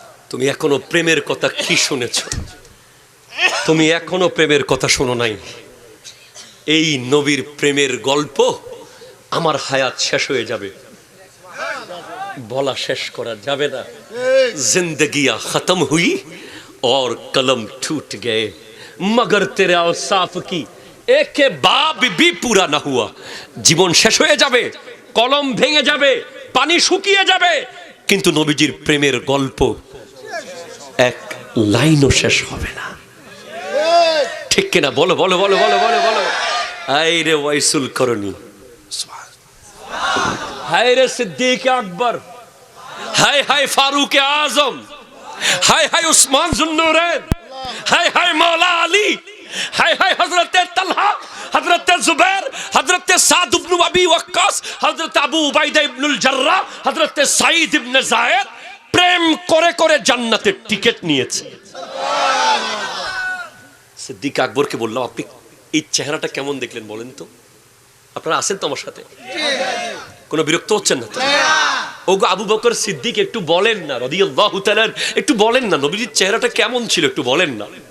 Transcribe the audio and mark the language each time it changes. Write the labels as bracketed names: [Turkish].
[Bangla] তুমি এখনো প্রেমের কথা কি শুনেছ? তুমি এখনো প্রেমের কথা শোনো নাই। এই নবীর প্রেমের গল্প আমার হায়াত শেষ হয়ে যাবে, বলা শেষ করা যাবে না। [Hindi] जिंदगियां खत्म हुई और कलम टूट गए मगर तेरे औसाफ की एक बाब भी पूरा ना हुआ। [Bangla] জীবন শেষ হয়ে যাবে, কলম ভেঙে যাবে, পানি শুকিয়ে যাবে, কিন্তু নবীজির প্রেমের গল্প এক লাইনও শেষ হবে না। ঠিক কিনা? বলো বলো বলো বলো বলো বলো। হায় রে ওয়াইসুল করনি, হায় রে সিদ্দিক আকবর, হায় হায় ফারুক আজম, হায় হায় উসমান जुन्नूरैन, हाय हाय मौला अली, हाय हाय हजरत तलहा, हजरत जुबैर, हजरत साद इब्न अबी वक्कास, हजरत अबू उबैदा इब्नुल जर्राह, हजरत सईद इब्न जायद प्रेम করে করে জান্নাতের টিকিট নিয়েছে। সিদ্দিক আকবরকে বললাম, আপনি এই চেহারাটা কেমন দেখলেন বলেন তো? আপনারা আছেন তো আমার সাথে? কোনো বিরক্ত হচ্ছেন না তো? ওগো আবু বকর সিদ্দিক একটু বলেন না রাদিয়াল্লাহু তাআলা, একটু বলেন না নবীজির চেহারাটা কেমন ছিল, একটু বলেন না।